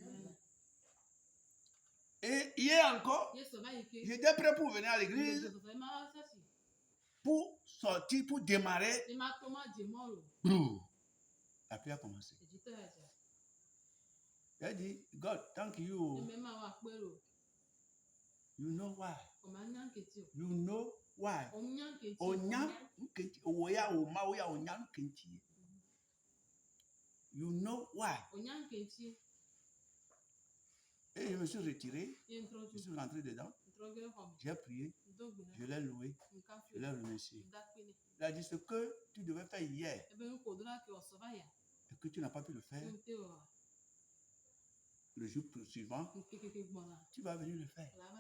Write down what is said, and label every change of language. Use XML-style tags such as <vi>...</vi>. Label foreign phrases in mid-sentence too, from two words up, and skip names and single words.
<fr>Et hier encore, j'étais prêt pour venir à l'église, pour sortir, pour démarrer. La pluie a commencé. Il a dit,</fr> <en>God, thank you. You know why? You know why? You know why?</en> <fr>Et je me suis retiré. Je suis rentré dedans. J'ai prié. Je l'ai loué. Je l'ai remercié. Il a dit ce que tu devais faire hier et que tu n'as pas pu le faire. Le jour suivant, tu vas venir le faire.</fr>